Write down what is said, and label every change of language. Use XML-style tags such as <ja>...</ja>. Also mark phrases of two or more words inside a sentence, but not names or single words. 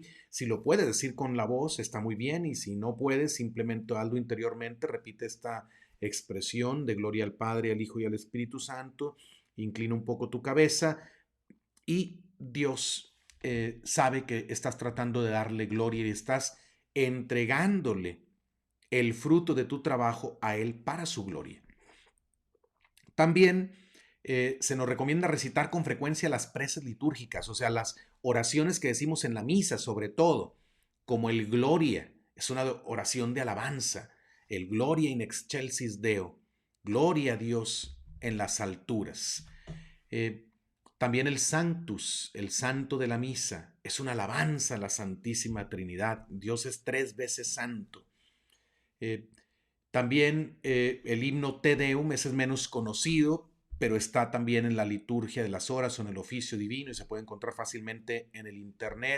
<es>Si lo puedes decir con la voz, está muy bien, y si no puedes, simplemente hazlo interiormente, repite esta expresión de gloria al Padre, al Hijo y al Espíritu Santo, inclina un poco tu cabeza y Dios sabe que estás tratando de darle gloria y estás entregándole el fruto de tu trabajo a Él para su gloria. También se nos recomienda recitar con frecuencia las preces litúrgicas, o sea, las oraciones que decimos en la misa, sobre todo, como el Gloria, es una oración de alabanza, el</es> <la>Gloria in excelsis Deo,</la> <es>gloria a Dios en las alturas. También el Sanctus, el santo de la misa, es una alabanza a la Santísima Trinidad. Dios es 3 veces santo. También el himno</es> <la>Te Deum,</la> <es>ese es menos conocido, pero está también en la liturgia de las horas o en el oficio divino y se puede encontrar fácilmente en el internet.</es>